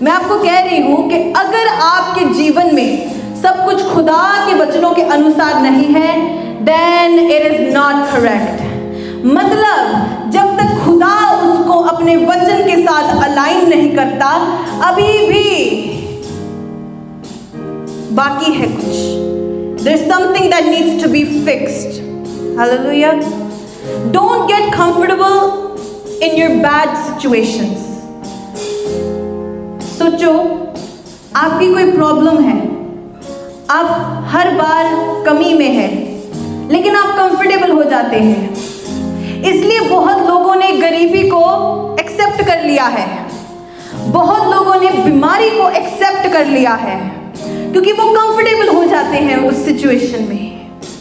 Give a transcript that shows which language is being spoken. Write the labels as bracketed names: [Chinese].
[Hindi] मैं आपको कह रही हूँ कि अगर आपके जीवन में सब कुछ खुदा के वचनों के अनुसार नहीं है, [English] then it is not correct। [Hindi] मतलब जब तक खुदा उसको अपने वचन के साथ अलाइन नहीं करता, अभी भी बाकी है कुछ। [English] There's something that needs to be fixed। Hallelujah। Don't get comfortable in your bad situations। [Hindi] सोचो, आपकी कोई प्रॉब्लम है, आप हर बार कमी में हैं, लेकिन आप कंफर्टेबल हो जाते हैं। इसलिए बहुत लोगों ने गरीबी को एक्सेप्ट कर लिया है, बहुत लोगों ने बीमारी को एक्सेप्ट कर लिया है, क्योंकि वो कंफर्टेबल हो जाते हैं उस सिचुएशन में।